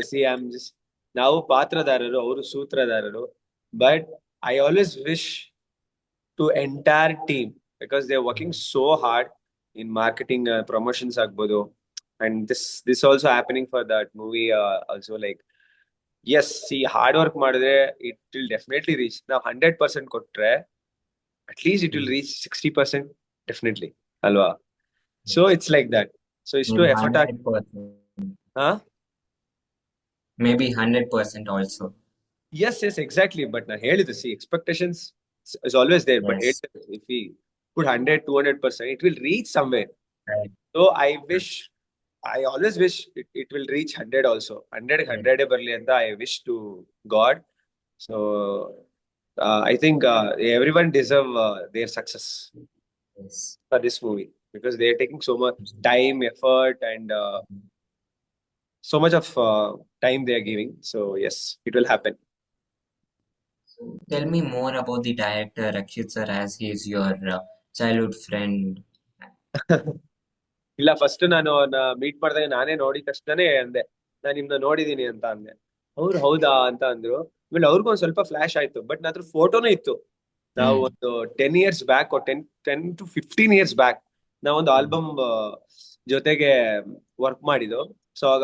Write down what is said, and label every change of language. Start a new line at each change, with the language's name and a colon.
English: see I am just,
Kannada: ನಾವು ಪಾತ್ರಧಾರರು, ಅವರು ಸೂತ್ರಧಾರರು,
English: but I always wish to entire team, because they are working so hard in marketing, promotions
Kannada: ಆಗ್ಬೋದು,
English: And this also happening for that movie also. Like yes, see hard work
Kannada: ಮಾಡಿದ್ರೆ
English: It will definitely reach.
Kannada: ನಾವು 100% ಕೊಟ್ರೆ
English: at least it will reach 60% definitely, alwa. So it's like that. So it's to effort. 100%. Maybe 100% also. Yes, exactly. But
Kannada: ನಾನು ಹೇಳಿದ್ದು,
English: see, expectations is always there. But Yes. if we put 100, 200%, it will reach somewhere. Right. So I always wish it will reach 100 also. 100, Yes.
Kannada: 100 ಬರ್ಲಿ ಅಂತ
English: I wish to God. So I think everyone deserve their success Yes. for this movie because they are taking so much time, effort, and so much of time they are giving. So yes, it will happen. So tell me more about the director Rakshit sir, as he is your childhood friend.
Kannada: ಇಲ್ಲ, first ನಾನು ಅವನ್ನ meet ಮಾಡಿದಾಗ ನಾನೇ ನೋಡಿದ ತಕ್ಷಣನೇ ಅಂದೆ, ನಾನು ನಿಮ್ನ ನೋಡಿದೀನಿ ಅಂತ ಅಂದೆ. ಅವ್ರು ಹೌದಾ ಅಂತ ಅಂದ್ರು. ಆಮೇಲೆ ಅವ್ರಿಗೂ ಒಂದ್ ಸ್ವಲ್ಪ ಫ್ಲಾಶ್ ಆಯ್ತು, ಬಟ್ ಅದ್ರ ಫೋಟೋನೇ ಇತ್ತು. ನಾವು Hmm. ಒಂದು 10 years back, 10 to 15 years back ನಾವೊಂದು Hmm. ಆಲ್ಬಮ್ ಜೊತೆಗೆ ವರ್ಕ್ ಮಾಡಿದ್ದು. ಸೊ ಆಗ